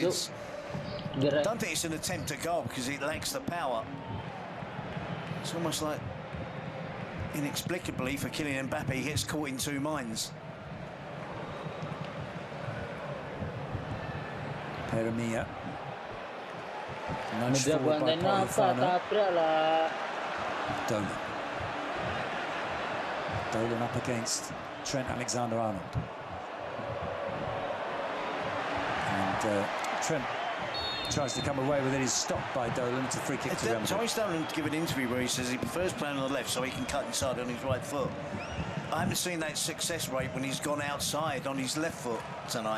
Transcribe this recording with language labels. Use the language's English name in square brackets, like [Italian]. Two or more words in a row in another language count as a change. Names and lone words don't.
[English] I don't think it's an attempt to goal because it lacks the power. It's almost like, inexplicably for Kylian Mbappe, he gets caught in two minds. Peramia. Nudged forward by Polifano. Dolan. Dolan up against Trent Alexander-Arnold. And Trent tries to come away with it. He's stopped by Dolan. It's a free kick to Real Madrid. Dolan give an interview where he says he prefers playing on the left so he can cut inside on his right foot. I haven't seen that success rate when he's gone outside on his left foot tonight.